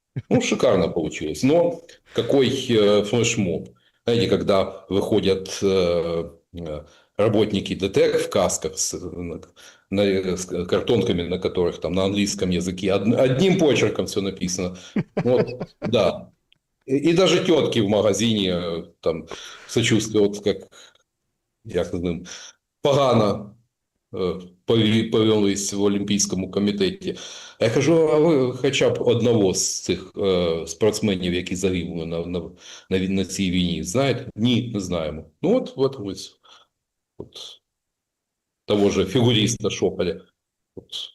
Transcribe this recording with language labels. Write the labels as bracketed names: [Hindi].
[Russian] Ну, шикарно получилось. Но какой флешмоб. Знаете, когда выходят работники ДТЭК в касках с картонками, на которых там на английском языке одним почерком все написано. Вот, да. И даже тетки в магазине там сочувствие, вот как я знаю, [Ukrainian] погано повелись в Олімпійському комітеті. А я кажу, а ви хоча б одного з цих спортсменів, які загинули на цій війні, знаєте? Ні, не знаємо. Ну от ось. [Russian] От того же фигуриста Шоколя. Вот.